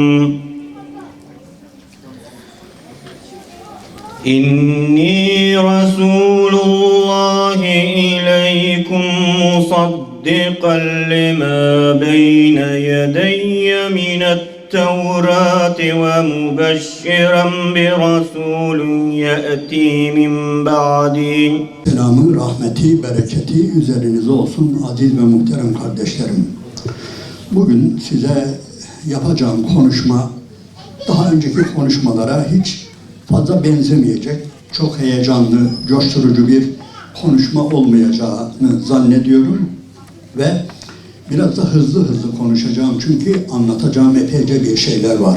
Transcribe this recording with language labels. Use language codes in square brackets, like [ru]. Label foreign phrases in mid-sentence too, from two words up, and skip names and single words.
[ar] مُصَدِّقًا لِمَا بَيْنَ يَدَيَّ مِنَ التوراة ومبشرا برسول يأتي من بعدي. [tr] Selamı, rahmeti, bereketi üzerinize olsun aziz ve muhterem kardeşlerim. Bugün size yapacağım konuşma daha önceki konuşmalara hiç fazla benzemeyecek, çok heyecanlı, coşturucu bir konuşma olmayacağını zannediyorum ve biraz da hızlı konuşacağım çünkü anlatacağım epeyce bir şeyler var.